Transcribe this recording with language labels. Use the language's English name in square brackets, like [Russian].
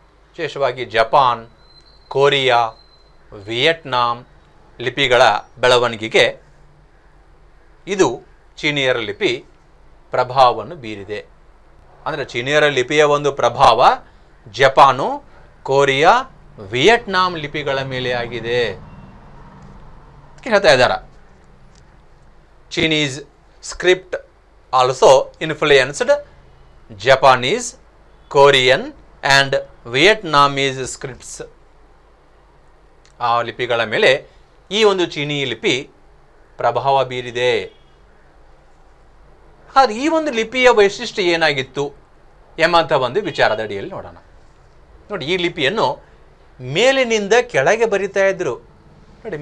[Kannada] ವಿಶೇಷವಾಗಿ Japan, Korea, Vietnam ಲಿಪಿಗಳ ಬೆಳವಣಿಗೆಗೆ ಇದು ಚೀನಿಯರ ಲಿಪಿ ಪ್ರಭಾವವನ್ನು ಬೀರಿದೆ. ಅಂದರೆ ಚೀನಿಯರ ಲಿಪಿಯ ಒಂದು ಪ್ರಭಾವ ಜಪಾನು, ಕೊರಿಯಾ, ವಿಯೆಟ್ನಾಂ ಲಿಪಿಗಳ ಮೇಲೆ ಆಗಿದೆ ಹೇಳ್ತಾ ಇದ್ದಾರೆ. [English] Chinese script also influenced Japanese, Korean and Vietnamese scripts. [Kannada] ಆ ಲಿಪಿಗಳ ಮೇಲೆ ಈ ಒಂದು ಚೀನೀ ಲಿಪಿ ಪ್ರಭಾವ ಬೀರಿದೆ. ಆದರೆ ಈ ಒಂದು ಲಿಪಿಯ ವೈಶಿಷ್ಟ್ಯ ಏನಾಗಿತ್ತು ಎಂಬಂಥ ಒಂದು ವಿಚಾರದ ಅಡಿಯಲ್ಲಿ ನೋಡೋಣ ನೋಡಿ. ಈ ಲಿಪಿಯನ್ನು ಮೇಲಿನಿಂದ ಕೆಳಗೆ ಬರಿತಾ ಇದ್ರು ನೋಡಿ.